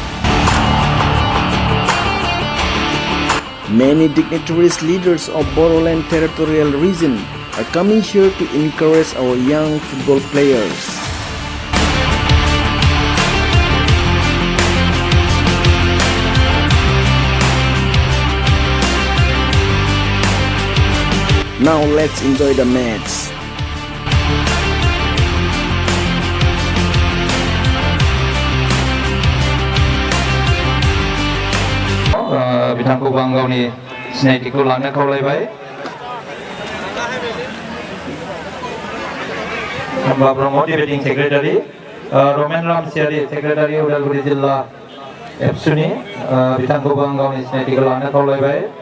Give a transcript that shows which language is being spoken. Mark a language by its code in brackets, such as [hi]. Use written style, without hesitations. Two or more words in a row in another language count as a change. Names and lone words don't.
[en] Many dignitaries leaders of Boroland territorial region are coming here to encourage our young football players. Now let's enjoy the match. [brx] बिथांखौ आं गावनि सिनायथिखौ लानो खावलायबाय खम्बा ब्रह्म डिबेटिं सेक्रेटारि रमेन रामसियारि सेक्रेटारि उदालगुरि जिल्ला एबसुनि बिथांखौ आं गावनि सिनायथिखौ लानो खावलायबाय